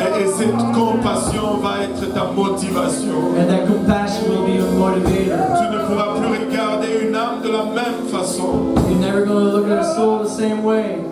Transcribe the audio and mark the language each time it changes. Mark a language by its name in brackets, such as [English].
[French] Et cette compassion va être ta motivation. [English] And that compassion will be your motivator. [French] Tu ne pourras plus regarder une âme de la même façon. [English] You're never going to look at a soul the same way.